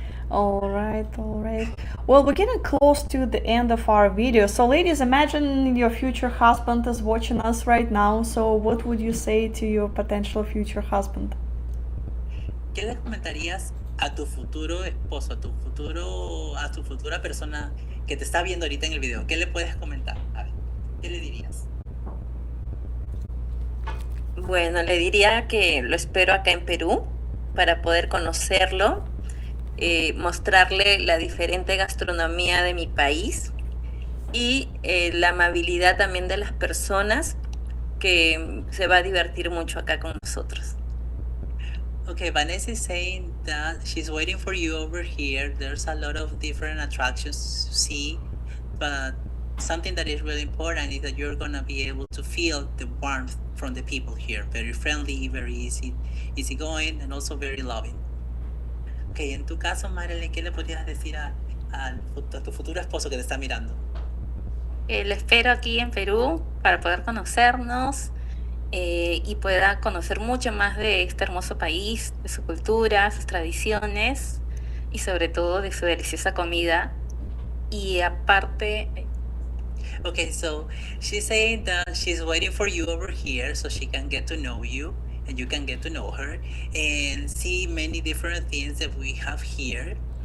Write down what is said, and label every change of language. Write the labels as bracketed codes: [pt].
[en] All right, all right. Well, we're getting close to the end of our video. So, ladies, imagine your future husband is watching us right now. So, what would you say to your potential future husband? [es] ¿Qué le comentarías a tu futuro esposo, a tu futura persona que te está viendo ahorita en el video? ¿Qué le puedes comentar? A ver, ¿qué le dirías? Bueno, le diría que lo espero acá en Perú para poder conocerlo, mostrarle la diferente gastronomía de mi país y la amabilidad también de las personas, que se va a divertir mucho acá con nosotros. [en] Okay, Vanessa is saying that she's waiting for you over here. There's a lot of different attractions to see, but something that is really important is that you're gonna be able to feel the warmth from the people here. Very friendly, very easygoing, and also very loving. [es] Okay, en tu caso, Marilyn, ¿qué le podrías decir a tu futuro esposo que te está mirando? Lo espero aquí en Perú para poder conocernos y pueda conocer mucho más de este hermoso país, de su cultura, sus tradiciones y sobre todo de su deliciosa comida. Y aparte... [en] Okay, so she's saying that she's waiting for you over here so she can get to know you and you can get to know her and see many different things that we have here.